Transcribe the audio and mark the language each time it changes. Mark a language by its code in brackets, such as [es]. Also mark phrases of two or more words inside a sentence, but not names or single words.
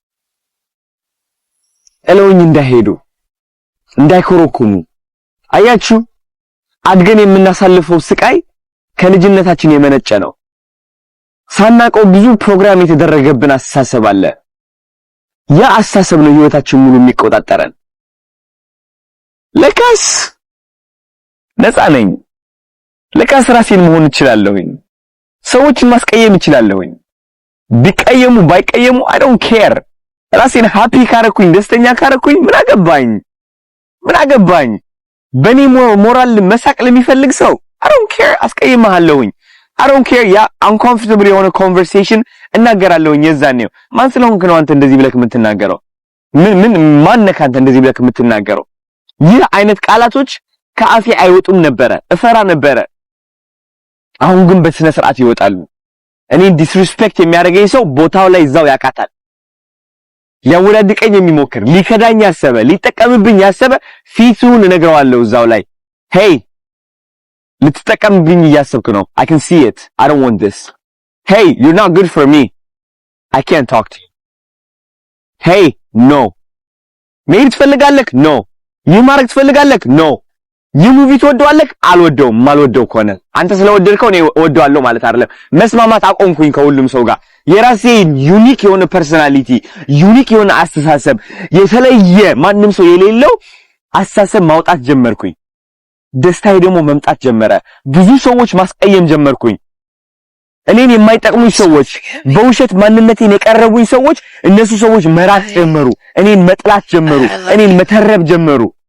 [am] እለውኝ እንዳይሄዱ፣ እንዳይኮረኩሙ። አያችሁ፣ አድገን የምናሳልፈው ስቃይ ከልጅነታችን የመነጨ ነው። ሳናቀው ብዙ ፕሮግራም የተደረገብን አስተሳሰብ አለ። ያ አስተሳሰብ ነው ህይወታችን ሙሉ የሚቆጣጠረን። ለካስ ነፃ ነኝ። ለካስ ራሴን መሆን እችላለሁኝ። ሰዎችን ማስቀየም እችላለሁኝ። ቢቀየሙ ባይቀየሙ [en] I don't care። [am] ራሴን ሃፒ ካረኩኝ፣ ደስተኛ ካረኩኝ ምን አገባኝ? በኔ ሞራል መሳቅ ለሚፈልግ ሰው [en] I don't care። [am] አስቀይምሃለሁኝ። [en] I don't care። [am] ያ uncomfortable የሆነ conversation እናገራለሁኝ። የዛኔው ማን ስለሆንክ ነው አንተ እንደዚህ ብለህ የምትናገረው? ማን ነህ አንተ እንደዚህ ብለህ የምትናገረው? ይህ አይነት ቃላቶች ከአፌ አይወጡም ነበረ፣ እፈራ ነበረ። አሁን ግን በስነ ስርዓት ይወጣሉ። እኔ ዲስሪስፔክት የሚያደርገኝ ሰው ቦታው ላይ እዛው ያቃታል። ሊያወዳድቀኝ የሚሞክር፣ ሊከዳኝ ያሰበ፣ ሊጠቀምብኝ ያሰበ ፊቱን እነግረዋለሁ እዛው ላይ hey ልትጠቀምብኝ እያሰብክ ነው። [en] I can see it. I don't want this. Hey, you're not good for me. I can't talk to you. Hey, no. [am] መሄድ ትፈልጋለህ? No. ይህ ማድረግ ትፈልጋለህ? ኖ። ይህ ሙቪ ትወደዋለህ? አልወደውም። ማልወደው ከሆነ አንተ ስለወደድከው እኔ እወደዋለሁ ማለት አይደለም። መስማማት አቆምኩኝ ከሁሉም ሰው ጋር። የራሴ ዩኒክ የሆነ ፐርሰናሊቲ፣ ዩኒክ የሆነ አስተሳሰብ፣ የተለየ ማንም ሰው የሌለው አስተሳሰብ ማውጣት ጀመርኩኝ። ደስታዬ ደግሞ መምጣት ጀመረ። ብዙ ሰዎች ማስቀየም ጀመርኩኝ። እኔን የማይጠቅሙኝ ሰዎች፣ በውሸት ማንነቴን የቀረቡኝ ሰዎች፣ እነሱ ሰዎች መራቅ ጀመሩ። እኔን መጥላት ጀመሩ። እኔን መተረብ ጀመሩ።